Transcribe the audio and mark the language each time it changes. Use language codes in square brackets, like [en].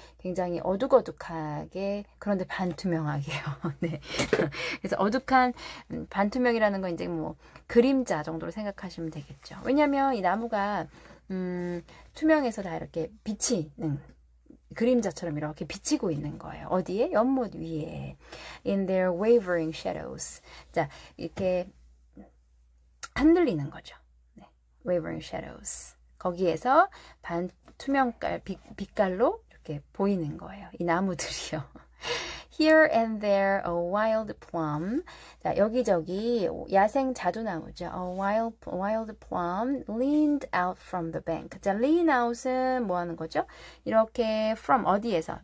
[ko] 굉장히 어둑어둑하게, 그런데 반투명하게요. 네. 그래서 어둑한 반투명이라는 건 이제 뭐 그림자 정도로 생각하시면 되겠죠. 왜냐하면 이 나무가 투명해서 다 이렇게 비치는 그림자처럼 이렇게 비치고 있는 거예요. 어디에? 연못 위에. [en] In their wavering shadows. [ko] 자, 이렇게 흔들리는 거죠. [en] 네. wavering shadows. [ko] 거기에서 반투명깔, 빛깔로 이렇게 보이는 거예요. 이 나무들이요. [en] Here and there a wild plum. [ko] 자, 여기저기 야생 자두나무죠. [en] A wild plum leaned out from the bank. [ko] 자, lean out은 뭐 하는 거죠? 이렇게 from 어디에서?